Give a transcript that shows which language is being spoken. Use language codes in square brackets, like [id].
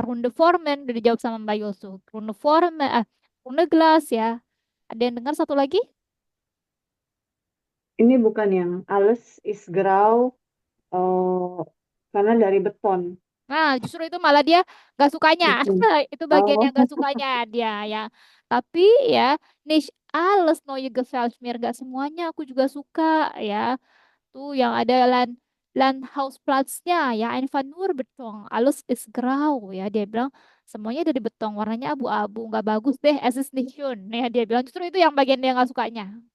[de] Runde Formen. [id] Udah dijawab sama Mbak Yosu. [de] Runde Formen. Runde Glas ya. [id] Ada yang dengar satu lagi? Ini bukan yang [de] alles is grau, [id] karena dari beton. Nah, justru itu malah dia gak sukanya. [de] Beton. [id] Itu bagian Oh, yang gak sukanya dia ya. Tapi ya, [de] nicht alles neue gefällt mir. [id] Gak semuanya aku juga suka ya. Tuh yang ada Landhausplatznya ya, einfach nur Beton. [de] Alles ist grau [id] ya. Dia bilang semuanya dari beton, warnanya abu-abu, nggak bagus deh. [de] Es ist nicht schön. [id] Ya, dia bilang justru itu yang bagian dia nggak sukanya.